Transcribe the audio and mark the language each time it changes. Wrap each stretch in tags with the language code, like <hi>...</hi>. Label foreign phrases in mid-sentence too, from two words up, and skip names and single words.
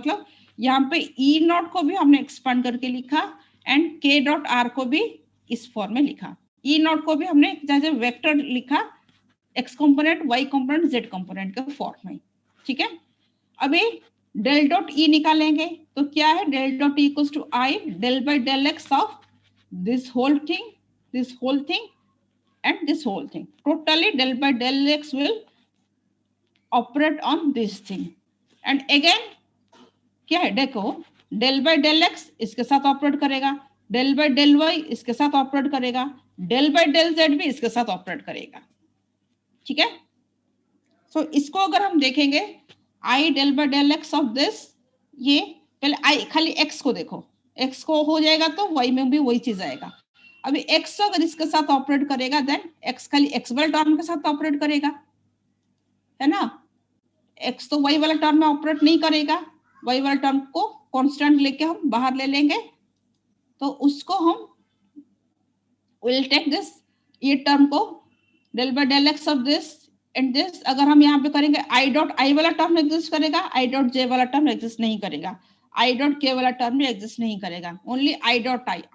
<hi>मतलब यहाँ पे</hi> <en>E naught</en> <hi>को भी हमने एक्सपांड करके लिखा,</hi> <en>and k dot r</en> <hi>को भी इस फॉर्म में लिखा।</hi> <en>E naught</en> <hi>को भी हमने जैसे वेक्टर लिखा,</hi> <en>x component y component z component</en> <hi>के फॉर्म में, ठीक है? अभी</hi> <en>del dot E</en> <hi>निकालेंगे तो क्या है?</hi> <en>del dot E equals to i del by del x of this whole thing and this whole thing. Totally del by del x will operate on this thing. And again</en> <hi>क्या है? देखो,</hi> <en>del by del x</en> <hi>इसके साथ ऑपरेट करेगा,</hi> <en>del by del y</en> <hi>इसके साथ ऑपरेट करेगा,</hi> <en>del by del z</en> <hi>भी इसके साथ ऑपरेट करेगा, ठीक है? सो इसको अगर हम देखेंगे,</hi> <en>i del by del x of this,</en> <hi>ये पहले i खाली x को देखो, x को हो जाएगा तो y में भी वही चीज आएगा। अभी x अगर इसके साथ ऑपरेट करेगा, देन x खाली x वाले टर्म के साथ ऑपरेट करेगा, है ना? x तो y वाला टर्म में ऑपरेट नहीं करेगा, y वाला टर्म को कांस्टेंट लेके हम बाहर ले लेंगे, तो उसको हम</hi> <en>will take this,</en> <hi>ये टर्म को</hi> <en>del by del x of this and this</en> <hi>अगर हम यहाँ पे करेंगे</hi> <en>i dot i</en> <hi>वाला टर्म एग्जिस्ट करेगा,</hi> <en>i dot j</en> <hi>वाला टर्म एग्जिस्ट नहीं करेगा,</hi> <en>i dot k</en> <hi>वाला टर्म भी एग्जिस्ट नहीं करेगा,</hi> <en>only i dot i.</en>